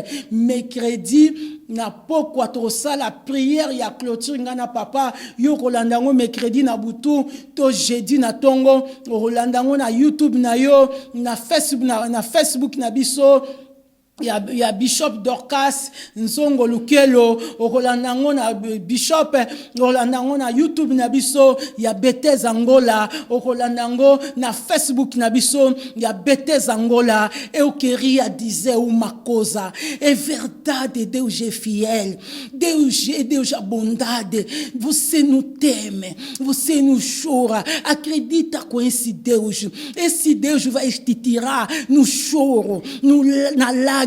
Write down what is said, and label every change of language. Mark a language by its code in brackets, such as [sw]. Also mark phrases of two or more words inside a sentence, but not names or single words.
[ln] Mercredi na pokwa tosala prière ya clôture ngana papa yo kolandango mercredi na butu to jeudi na tongo kolandango na YouTube na yo na Facebook na biso ya Bishop Dorcas Nzongo Lukelo okolanda ngo na Bishop okolanda ngo na YouTube na biso ya Bethes Angola okolanda ngo na Facebook na biso ya Bethes Angola [pt] e o queria dizer uma coisa é verdade, Deus é fiel, Deus é bondade, você não teme, você não chora, acredita com esse Deus vai te tirar no choro, na lágrima.